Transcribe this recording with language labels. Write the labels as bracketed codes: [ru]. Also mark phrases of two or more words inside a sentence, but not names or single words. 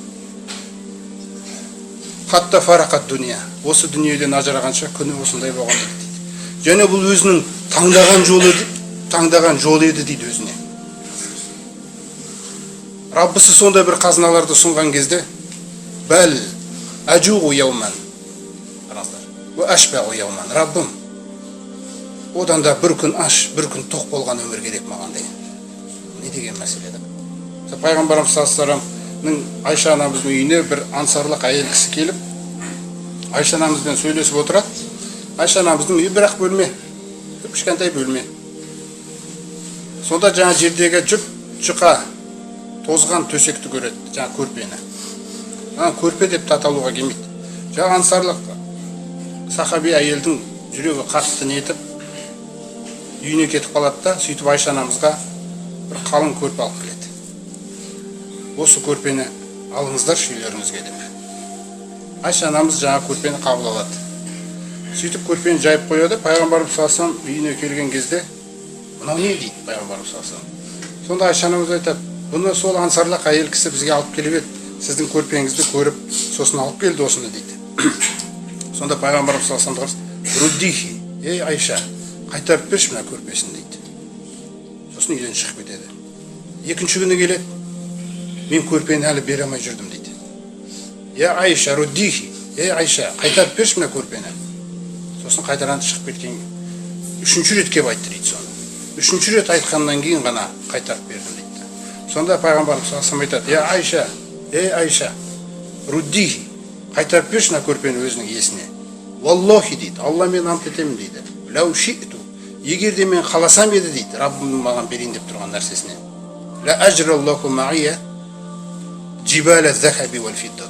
[ar] حتى فارق الدنيا. [kk] Осы дүниеден ажырағанша күні осындай болған дейді. Және бұл өзінің таңдаған жолы еді дейді өзіне. Раббысы сондай бір қазыналарды сұнған кезде, [ar] بل أجوع يوما. وأشبع يوما. [kk] Раббым, одан да бір күн аш, бір күн тоқ болған өмір керек маған деген. Не деген мәселе еді? Пайғамбарымыз [ar] صلى الله عليه وسلمның [kk] Айша анамыздың үйіне бір ансарлық әйел кісі келіп, Айша анамызбен сөйлесіп отырады. Айша анамыздың үйі бірақ бөлме, кішкентай бөлме. Сонда жаңа жердегі жұқа тозған төсекті көреді, жаңа көрпені. Көрпе деп аталуға келмейді. Жаңа ансарлық сахаби әйелдің жүрегі қатты нетіп, үйіне кетіп қалады да, сөйтіп Айша анамызға бір қалың көрпе алып келеді. Осы көрпені алыңыздар үйлеріңізге деп. Айша анамыз жаңа көрпені қабыл алады. Сөйтіп көрпені жайып қояды. Пайғамбарымыз [ar] صلى الله عليه وسلم [kk] үйіне келген кезде, мынау не дейді Пайғамбарымыз [ar] صلى الله عليه وسلم. [kk] Сонда Айша анамыз айтады, бұны сол ансарлық әйел кісі бізге алып келіп еді. Сіздің көрпеңізді көріп, сосын алып келді осыны дейді. Сонда Пайғамбарымыз [ar] صلى الله عليه وسلم, [kk] руддихи, ей Айша, қайтарып берші мына көрпесін дейді. Сосын үйден шығып кетеді. Екінші күні келеді. Мен көрпені әлі бере алмай жүрдім дейді. Я Айша, руддихи, ей Айша, қайтарып берші мына көрпені. Сосын қайтадан шығып кеткен. 3-ші рет кеп айтты дейді соны. 3-ші рет айтқаннан кейін ғана қайтарып бердім дейді. Сонда Пайғамбарымыз [ar] صلى الله عليه وسلم [kk] айтады, я Айша, ей Айша, руддихи, қайтарып берші мына көрпені өзінің иесіне. Валлахи дейді, Алла мен ант етемін дейді. [ar] لو شئت, [kk] егер де мен қаласам еді дейді, Раббым маған берейін деп тұрған нәрсесіне. [ar] لأجرى الله معي جبال الذهب والفضة.